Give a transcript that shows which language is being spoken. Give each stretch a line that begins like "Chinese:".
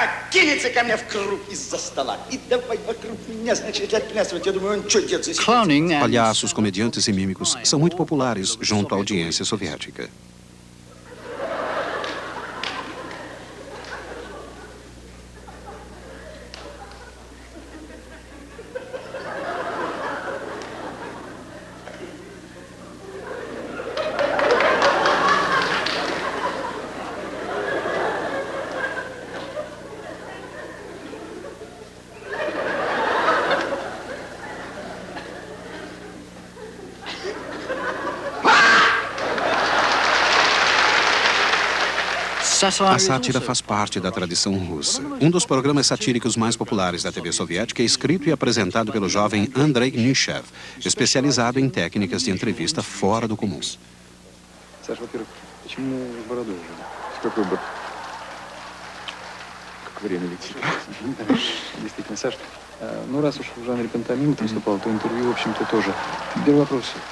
Russian: Кинется ко мне в круг из-за стола. И давай вокруг меня, значит, отплясывать. Я думаю, он что делает за себя?
Portuguese: Palhaços, comediantes e mímicos são muito populares junto à audiência soviética. A sátira faz parte da tradição russa. Um dos programas satíricos mais populares da TV soviética é escrito e apresentado pelo jovem Andrei Nichev, especializado em técnicas de entrevista fora do comum.
Russian: Саша, во-первых, почему бороду уже? С какой бородой? Как время летит. Действительно, Саш, ну раз уж в жанре пантомимы ты выступал, то интервью, в общем-то, тоже. Теперь вопрос.